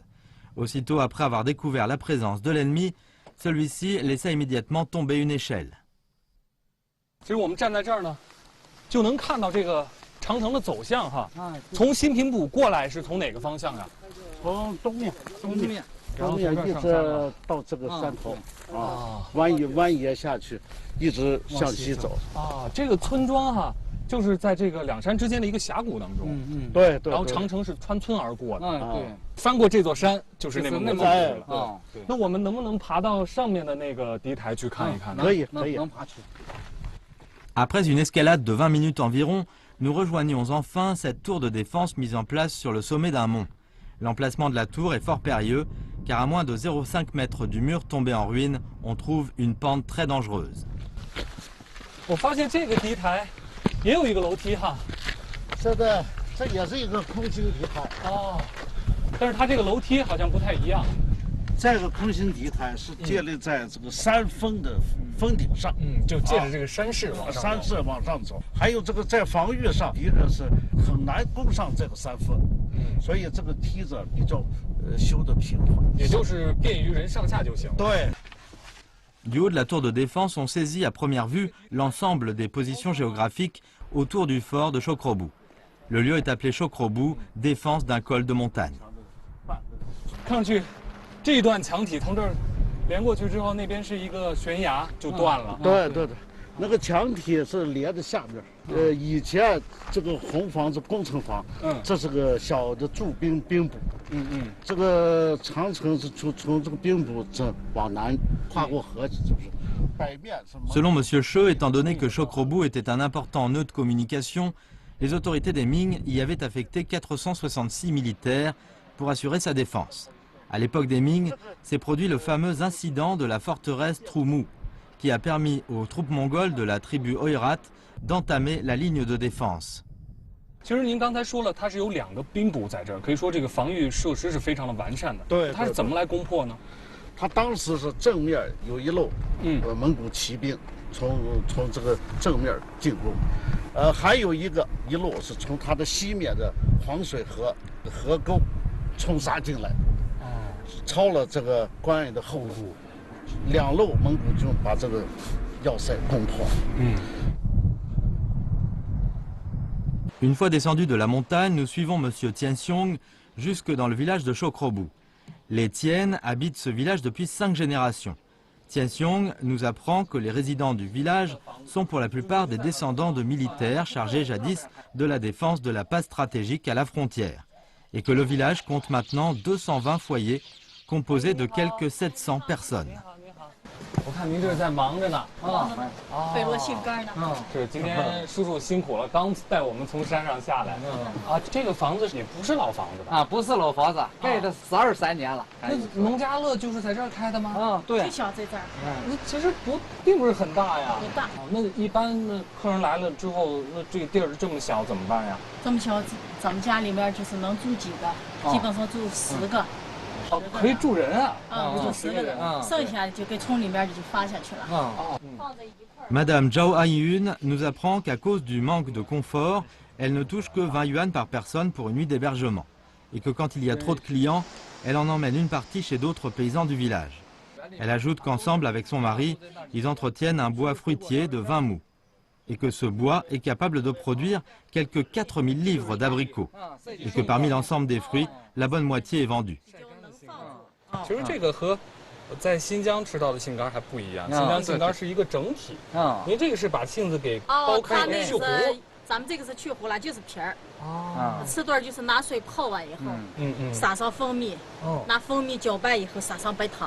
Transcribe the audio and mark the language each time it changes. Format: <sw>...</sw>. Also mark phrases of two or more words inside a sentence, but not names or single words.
<fr>Aussitôt après avoir découvert la présence de l'ennemi, celui-ci laissa immédiatement tomber une échelle.</fr> <zh>其实我们站在这儿呢，就能看到这个长城的走向哈。从新平堡过来是从哪个方向呀？从东面， 后面一直到这个山头啊，蜿蜒下去，一直向西走啊。这个村庄哈，就是在这个两山之间的一个峡谷当中。对。然后长城是穿村而过的。对。翻过这座山就是内蒙古了。对。那我们能不能爬到上面的那个敌台去看一看呢？可以。能爬去。</zh> <fr>Après une escalade de 20 minutes environ, nous rejoignons enfin cette tour de défense mise en place sur le sommet d'un mont. L'emplacement de la tour est fort périlleux, car à moins de 0,5 mètres du mur tombé en ruine, on trouve une pente très dangereuse.</fr> <zh>我发现这个敌台也有一个楼梯哈。是的，这也是一个空心敌台哦，但是它这个楼梯好像不太一样。这个空心敌台是建立在这个山峰的峰顶上，就借着这个山势往上走。还有这个在防御上，敌人是很难攻上这个山峰，所以这个梯子比较修得平缓，也就是便于人上下就行了。对。</zh> <fr>Du haut de la tour de défense, on saisit à première vue l'ensemble des positions géographiques autour du fort de Chocrobou. Le lieu est appelé Chocrobou, défense d'un col de montagne.</fr> <zh>看上去，这一段墙体从这儿连过去之后，那边是一个悬崖，就断了。对，那个墙体是连着下边。以前这个红房子工程房，这是个小的驻兵兵部。这个长城是从这个兵部这往南跨过河去，就是北面是。</zh> <fr>Selon M. Cheux, étant donné que Chocrobou était un important nœud de communication, les autorités des Ming y avaient affecté 466 militaires pour assurer sa défense. À l'époque des Ming, s'est produit le fameux incident de la forteresse Troumou, qui a permis aux troupes mongoles de la tribu Oirat d'entamer la ligne de défense.</fr> <zh>其实您刚才说了，它是有2个兵部在这儿，可以说这个防御设施是非常的完善的。对，它是怎么来攻破呢？他当时是正面有一路，蒙古骑兵从这个正面进攻，还有一路是从他的西面的黄水河沟冲杀进来，抄了这个关隘的后路，2路蒙古军把这个要塞攻破。</zh> <fr>Une fois descendus de la montagne, nous suivons M. Tianxiong jusque dans le village de Chocrobou. Les Tiennes habitent ce village depuis 5 générations. Tianxiong nous apprend que les résidents du village sont pour la plupart des descendants de militaires chargés jadis de la défense de la passe stratégique à la frontière, et que le village compte maintenant 220 foyers composés de quelques 700 personnes.</fr> <zh>我看您这是在忙着呢。背了杏干呢。是今天叔叔辛苦了，刚带我们从山上下来。这个房子也不是老房子吧？不是老房子，盖的12、13年了。那农家乐就是在这儿开的吗？对。最小在这儿。那其实并不是很大呀。不大。那一般的客人来了之后，那这个地儿这么小怎么办呀？这么小，咱们家里面就是能住几个，基本上住10个。可以住人啊！住10个人，剩下的就给村里面就发下去了。</zh> <fr>Madame Zhao Aiyun nous apprend qu'à cause du manque de confort, elle ne touche que 20 yuan par personne pour une nuit d'hébergement, et que quand il y a trop de clients, elle en emmène une partie chez d'autres paysans du village. Elle ajoute qu'ensemble avec son mari, ils entretiennent un bois fruitier de 20 mous, et que ce bois est capable de produire quelques 4000 livres d'abricots, et que parmi l'ensemble des fruits, la bonne moitié est vendue.</fr> <zh>其实这个和在新疆吃到的杏干还不一样，新疆杏干是一个整体。您这个是把杏子给剥开去核，咱们这个是去核了，就是皮儿。吃段就是拿水泡完以后，撒上蜂蜜，拿蜂蜜搅拌以后撒上白糖。</zh>